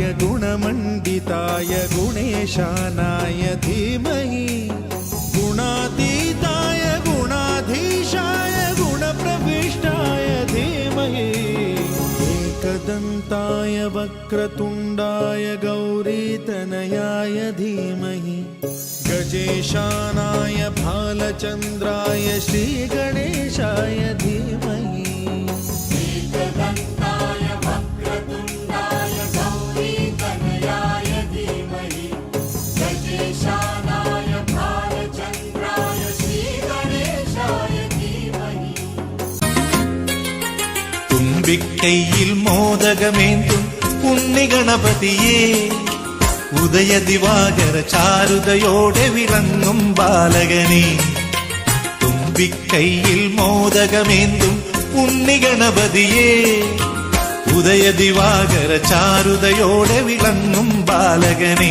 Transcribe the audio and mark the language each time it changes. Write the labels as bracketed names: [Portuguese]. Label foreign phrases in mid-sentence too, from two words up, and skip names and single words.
[Sanskrit] गुणमण्डिताय गुणेशानाय धीमहि गुणातीताय गुणाधीशाय गुणप्रविष्टाय धीमहि एकदन्ताय वक्रतुण्डाय गौरीतनयाय धीमहि गजेशानाय भालचन्द्राय श्रीगणेशाय धीमहि एकदन्ताय वक्रतुण्डाय गौरीतनयाय धीमहि गजेशानाय भालचन्द्राय श्रीगणेशाय धीमहि [Malayalam] തുമ്പിക്കൈയിൽ മോദകമേന്തും ഉണ്ണിഗണപതിയേ ഉദയ ദിവാകര ചാരുതയോടെ വിളങ്ങും ബാലകനേ തുമ്പിക്കൈയിൽ മോദകമേന്തും ഉണ്ണിഗണപതിയേ ഉദയ ദിവാകര ചാരുതയോടെ വിളങ്ങും ബാലകനേ